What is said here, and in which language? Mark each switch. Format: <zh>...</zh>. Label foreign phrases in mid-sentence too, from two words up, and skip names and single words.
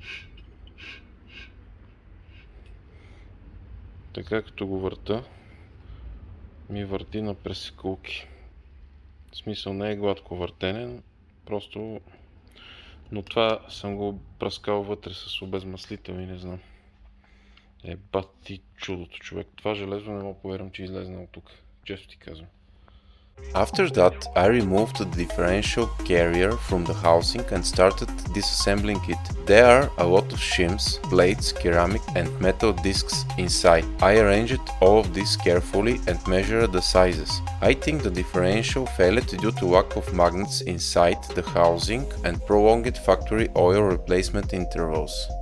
<bg>Така като го върта, ми върти на пресекулки. В смисъл не е гладко въртене, просто... Но това съм го пръскал вътре с обезмаслител и не знам. Бати чудото, човек. Това железо не мога повярвам, че излезна от тук. Често ти казвам.</bg> <en>After that, I removed the differential carrier from the housing and started disassembling it. There are a lot of shims, plates, ceramic and metal discs inside. I arranged all of this carefully and measured the sizes. I think the differential failed due to lack of magnets inside the housing and prolonged factory oil replacement intervals.</en>